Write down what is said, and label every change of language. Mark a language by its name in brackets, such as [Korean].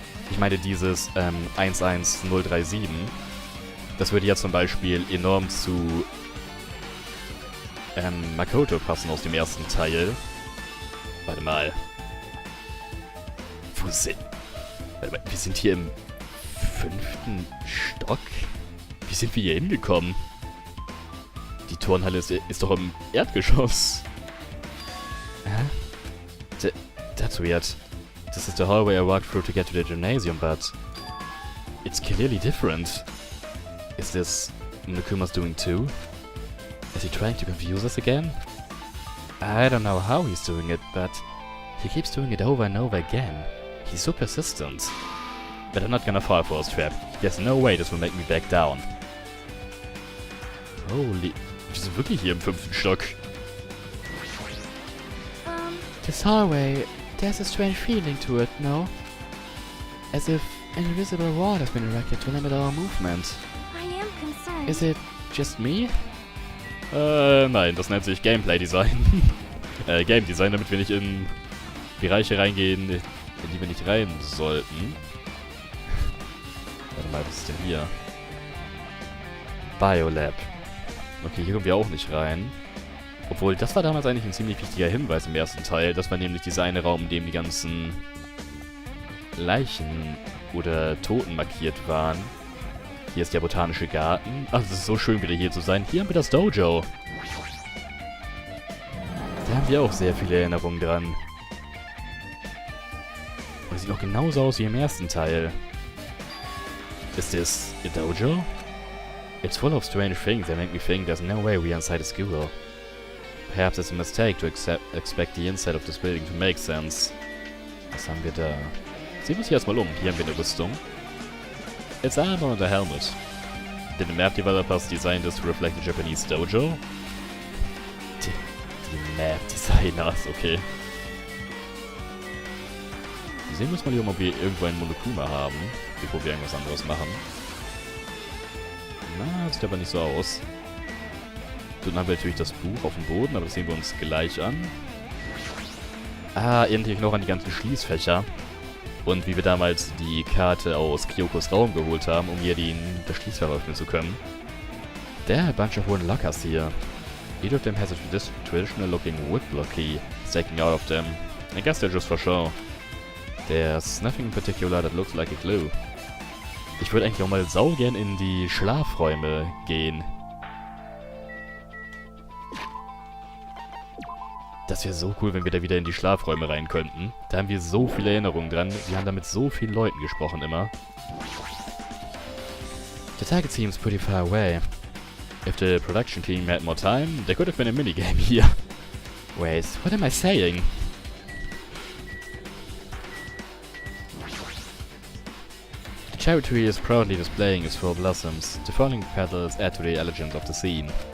[German] Ich meine, dieses 11037, das würde ja zum Beispiel enorm zu Makoto passen aus dem ersten Teil. Warte mal. Wo sind... Warte mal, wir sind hier im 5. Stock? Wie sind wir hier hingekommen? Die Turnhalle ist doch im Erdgeschoss. [English] Hä? That's weird. This is the hallway I walked through to get to the gymnasium, but... It's clearly different. Is this Monokuma's doing too? Is he trying to confuse us again? I don't know how he's doing it, but... He keeps doing it over and over again. He's so persistent. But I'm not gonna fall for his trap. There's no way this will make me back down. Holy... [German] Wir sind wirklich hier im 5. Stock. [English] This hallway, there's a strange feeling to it, no? As if an invisible wall has been erected to limit our movement. I am concerned. Is it just me? [German] Nein, das nennt sich Gameplay Design. Game Design, damit wir nicht in Bereiche reingehen, in die wir nicht rein sollten. Warte mal, was ist denn hier? Biolab. Okay, hier kommen wir auch nicht rein. Obwohl, das war damals eigentlich ein ziemlich wichtiger Hinweis im ersten Teil. Das war nämlich dieser eine Raum, in dem die ganzen Leichen oder Toten markiert waren. Hier ist der botanische Garten. Ach, es ist so schön, wieder hier zu sein. Hier haben wir das Dojo. Da haben wir auch sehr viele Erinnerungen dran. Und es sieht auch genauso aus wie im ersten Teil. Ist das a Dojo? [English] It's full of strange things that make me think there's no way we're inside a school. Perhaps it's a mistake to expect the inside of this building to make sense. [German] Was haben wir da? Sehen wir uns hier erstmal um. Hier haben wir eine Rüstung. [English] It's armor and a helmet. Did the map developers design this to reflect the Japanese dojo? [German] Die Map Designers, okay. Sehen wir uns mal hier um, ob wir irgendwo einen Monokuma haben, bevor wir irgendwas anderes machen. Na, sieht aber nicht so aus. Dann haben wir natürlich das Buch auf dem Boden, aber das sehen wir uns gleich an. Ah, endlich noch an die ganzen Schließfächer. Und wie wir damals die Karte aus Kyokos Raum geholt haben, um hier das Schließfach öffnen zu können. [English] There are a bunch of wooden lockers here. Each of them has a traditional looking wood block key sticking out of them. I guess they're just for show. There's nothing in particular that looks like a clue. [German] Ich würde eigentlich auch mal saugern in die Schlafräume gehen. Das wäre so cool, wenn wir da wieder in die Schlafräume rein könnten. Da haben wir so viele Erinnerungen dran. Wir haben da mit so vielen Leuten gesprochen immer. [English] The target seems pretty far away. If the production team had more time, there could have been a minigame here. Wait, what am I saying? The cherry tree is proudly displaying its full blossoms. The falling petals add to the elegance of the scene.